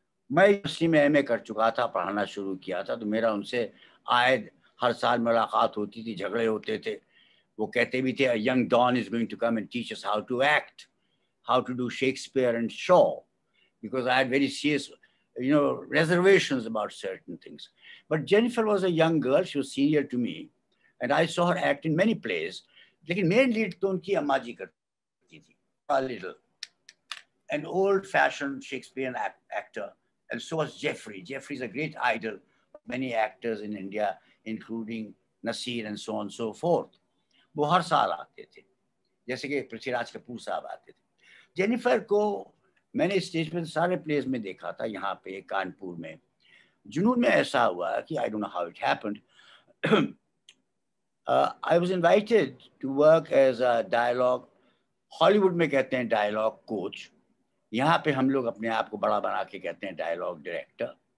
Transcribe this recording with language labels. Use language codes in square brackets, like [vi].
[hi] मैं यूनिवर्सिटी में एमए कर चुका था, पढ़ाना शुरू किया था, तो मेरा उनसे आए हर साल मुलाकात होती थी, झगड़े होते थे. वो कहते भी थे, [en] Young don is going to come and teach us how to act, how to do Shakespeare and Shaw, because I had very serious, reservations about certain things. But Jennifer was a young girl. She was senior to me, and I saw her act in many plays. [hi] लेकिन main lead तो उनकी अम्मा जी करती थी. [en] A little, an old-fashioned Shakespearean actor, and so was Jeffrey. Jeffrey is a great idol of many actors in India, including Nasir and so on and so forth. [hi] वो हर साल आते थे, जैसे कि पृथ्वीराज कपूर साहब आते थे. जेनिफर को मैंने स्टेज पे सारे प्लेस में देखा था, यहाँ पे कानपुर में. जुनून में ऐसा हुआ कि [en] I don't know how it happened, I was invited to work as a dialogue, [hi] Hollywood में कहते हैं डायलॉग कोच, यहाँ पे हम लोग अपने आप को बड़ा बना के कहते हैं डायलॉग डायरेक्टर.